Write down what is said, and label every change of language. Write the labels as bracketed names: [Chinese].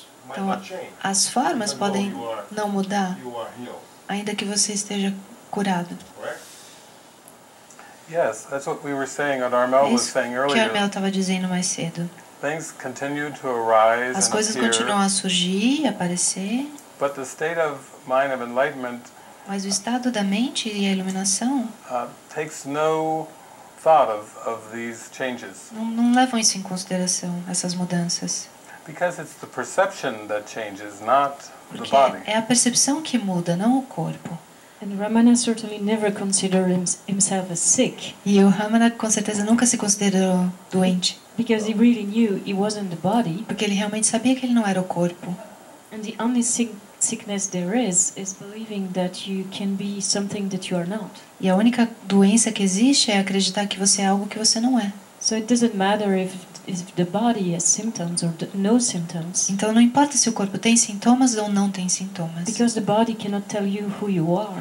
[Portuguese] Então, as formas podem não mudar, ainda que você esteja curado. [English] Yes, that's what we were saying, what Armel was saying [Portuguese] É isso que [English] earlier. [Portuguese] Armel estava dizendo mais cedo. [English] Things continue to arise [Portuguese] As [English] and [Portuguese] coisas [English] appear, [Portuguese] continuam a surgir, a aparecer, [English] but the state of mind of enlightenment [Portuguese] mas o estado da mente e a iluminação [English] takes no thought of these changes. [Portuguese] não levam isso em consideração, essas mudanças. [English] Because it's the perception that changes, not the [Portuguese] Porque [English] body. [Portuguese] é a percepção que muda, não o corpo. [English] And Ramana certainly never considered himself as sick. [Portuguese] E o Ramana com certeza nunca se considerou doente. [English] Because he really knew he wasn't the body. [Portuguese] Porque ele realmente sabia que ele não era o corpo. [English] And the only sickness there is believing that you can be something that you are not. [Portuguese] E a única doença que existe é acreditar que você é algo que você não é. [English] So it doesn't matter if the body has symptoms or no symptoms. [Portuguese] Então não importa se o corpo tem sintomas ou não tem sintomas. [English] Because the body cannot tell you who you are.